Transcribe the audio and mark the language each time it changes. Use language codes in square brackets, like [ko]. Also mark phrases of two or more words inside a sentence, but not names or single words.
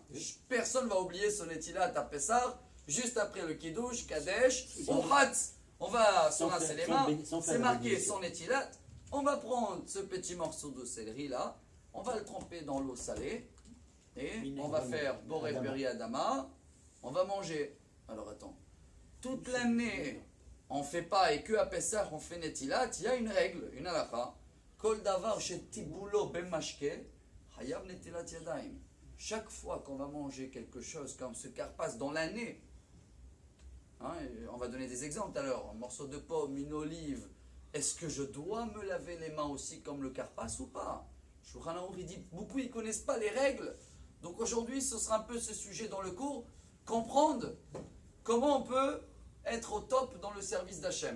[fr] Personne ne va oublier ce netilat à Pessah, juste après le kiddush, kadesh, on va se rincer les mains, c'est marqué sans netilat, on va prendre ce petit morceau de céleri là, on va le tremper dans l'eau salée, et on va faire [he] בורא פרי האדמה, [fr] on va manger. Alors attends, toute l'année on ne fait pas et que à Pessah on fait Netilat, il y a une règle, une halakha. [he] כל דבר שטיבולו במשקה, חייב נטילת ידיים. [fr] Chaque fois qu'on va manger quelque chose comme ce karpas dans l'année, hein, on va donner des exemples tout à l'heure, un morceau de pomme, une olive, est-ce que je dois me laver les mains aussi comme le karpas ou pas? Shulchan Aruch dit, beaucoup ils ne connaissent pas les règles. Donc aujourd'hui ce sera un peu ce sujet dans le cours, comprendre comment on peut être au top dans le service d'Hachem.